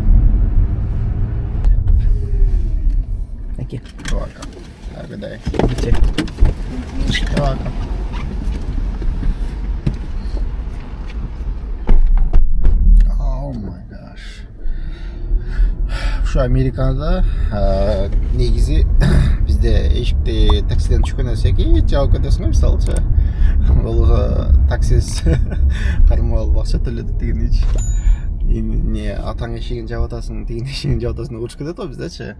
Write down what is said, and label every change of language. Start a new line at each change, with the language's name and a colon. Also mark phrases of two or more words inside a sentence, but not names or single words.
English: Thank you. You're welcome. Have a good day. You too. You're welcome. Oh my gosh.
Kyrgyz: Şu Amerika'da негизи бизде эшикте таксиден түшкөн эсек жабып кетесиң, мисалычы. Бул таксист кармап алып акча төлөдү дегеничи. Не атаң эшигин жаап атасың, тигин эшигин жаап атасың урушуп кетет го биздечи.